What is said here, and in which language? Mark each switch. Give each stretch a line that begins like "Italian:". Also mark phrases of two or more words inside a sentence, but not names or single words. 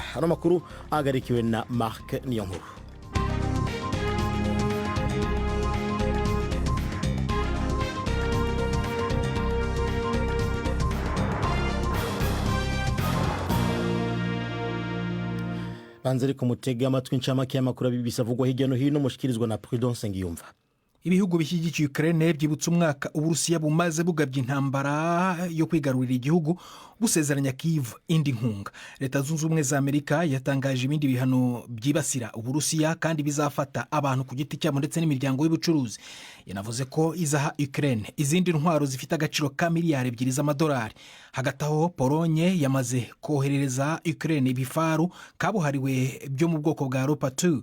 Rundi: Hano makuru agarikiwe na Mark Niyonkuru. Banzeri kumutega amatwi incamake y'amakuru BBC avugwa hirya no hino mushikirizwa na Prudence Ngiyumva.
Kinyarwanda: Ibihugu bishyigikiye Ukraine byibutse umwaka Uburusiya bumaze bugabye intambara yo kwigarurira igihugu busezeranya Kyiv indi nkunga. Leta zunze ubumwe za Amerika yatangaje ibindi bihano byibasira Uburusiya kandi bizafata abantu ku giti cyabo ndetse n'imiryango y'ubucuruzi. Yanavuze ko izaha Ukraine izindi ntwaro zifite agaciro ka miliyari 2 z'amadolari. Hagati aho Polonye yamaze koherereza Ukraine ibifaru kabuhariwe byo mu bwoko bwa Leopard 2.